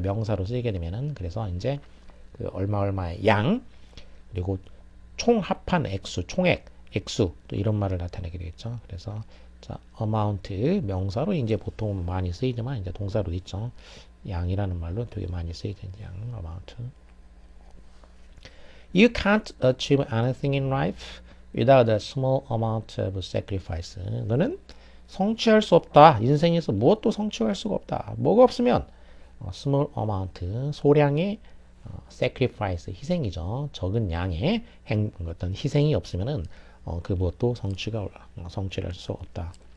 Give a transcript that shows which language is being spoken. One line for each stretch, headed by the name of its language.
Korean: 명사로 쓰이게 되면은 그래서 이제 그 얼마의 양 그리고 총 합한 액수, 총액, 액수 또 이런 말을 나타내게 되겠죠. 그래서 자, amount 명사로 이제 보통 많이 쓰이지만 이제 동사로 있죠. 양이라는 말로 되게 많이 쓰이죠. 양, amount.
English: You can't achieve anything in life without a small amount of sacrifice.
Korean: 너는 성취할 수 없다. 인생에서 무엇도 성취할 수가 없다. 뭐가 없으면
English: small amount,
Korean: 소량의 sacrifice, 희생이죠. 적은 양의 어떤 희생이 없으면은 그 무엇도 성취할 수 없다.